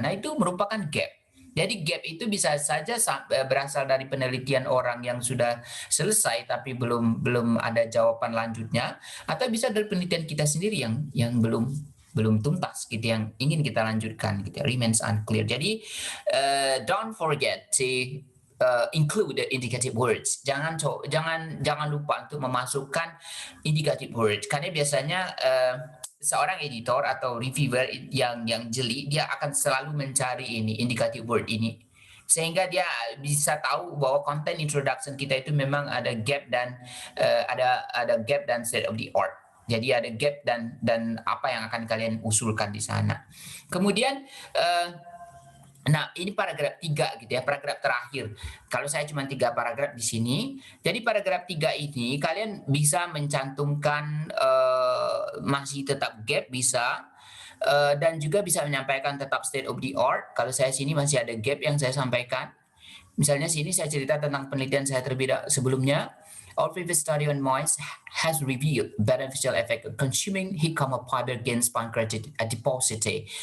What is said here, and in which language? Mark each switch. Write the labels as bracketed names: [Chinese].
[Indonesian] Nah, itu merupakan gap. Jadi gap itu bisa saja berasal dari penelitian orang yang sudah selesai tapi belum ada jawaban lanjutnya, atau bisa dari penelitian kita sendiri yang belum tuntas gitu, yang ingin kita lanjutkan gitu, [English] remains unclear. Jadi don't forget to include the indicative words. [Indonesian] Jangan lupa untuk memasukkan indicative words, karena biasanya seorang editor atau reviewer yang jeli, dia akan selalu mencari ini indicative word ini, sehingga dia bisa tahu bahwa konten introduction kita itu memang ada gap dan ada gap dan state of the art. Jadi ada gap dan apa yang akan kalian usulkan di sana. Kemudian nah, ini paragraf 3 gitu ya, paragraf terakhir. Kalau saya cuma 3 paragraf di sini, jadi paragraf 3 ini kalian bisa mencantumkan masih tetap gap bisa, dan juga bisa menyampaikan tetap state of the art. Kalau saya sini masih ada gap yang saya sampaikan. Misalnya sini saya cerita tentang penelitian saya terlebih sebelumnya. [English] Our previous study on mice has revealed beneficial effect of consuming hikama fiber against pancreatic adiposity.